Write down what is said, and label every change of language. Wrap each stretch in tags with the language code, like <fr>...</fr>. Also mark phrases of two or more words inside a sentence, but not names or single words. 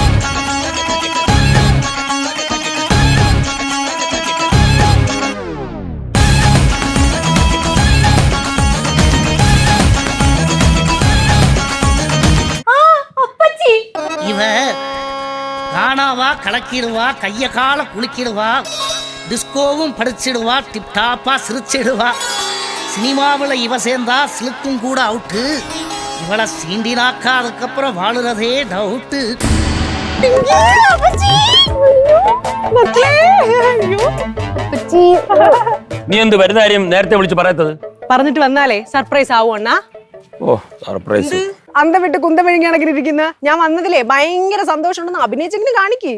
<ta>இவ காணாவா கலக்கிடுவா, கைய கால குளிக்கிடுவா, டிஸ்கோவும் படிச்சிடுவா, டிப்டாப்பா சிரிச்சிடுவா. சினிமாவில் இவ சேர்ந்தா சிலுக்கும் கூட அவுட்டு. இவளை சீண்டினாக்கா அதுக்கப்புறம் வாழுறதே டவுட்டு.</ta> <ml>നീ എന്ത് വരുന്ന കാര്യം നേരത്തെ വിളിച്ച് പറയാത്തത്? പറഞ്ഞിട്ട് വന്നാലേ സർപ്രൈസ് ആവൂ അണ്ണാ. ഓ, സർപ്രൈസ്. അന്ത വിട്ട് കുന്തം മെഴുകി കണക്കിരിക്കുന്ന ഞാൻ വന്നതിലേ ഭയങ്കര സന്തോഷമുണ്ടെന്ന് അഭിനയിച്ചെങ്കിലും കാണിക്ക്.</ml>